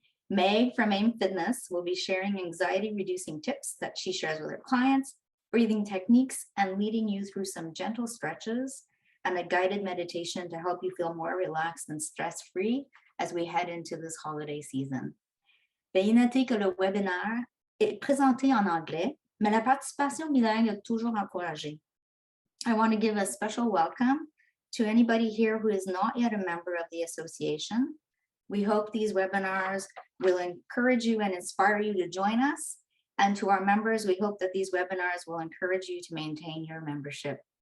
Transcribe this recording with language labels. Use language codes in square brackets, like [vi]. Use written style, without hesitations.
[en] Meg from AIM Fitness will be sharing anxiety-reducing tips that she shares with her clients, breathing techniques, and leading you through some gentle stretches and a guided meditation to help you feel more relaxed and stress-free as we head into this holiday season. [fr] Veuillez noter que le webinaire est présenté en anglais, mais la participation bilingue est toujours encouragée. [en] I want to give a special welcome to anybody here who is not yet a member of the association. We hope these webinars will encourage you and inspire you to join us. And to our members, we hope that these webinars will encourage you to maintain your membership.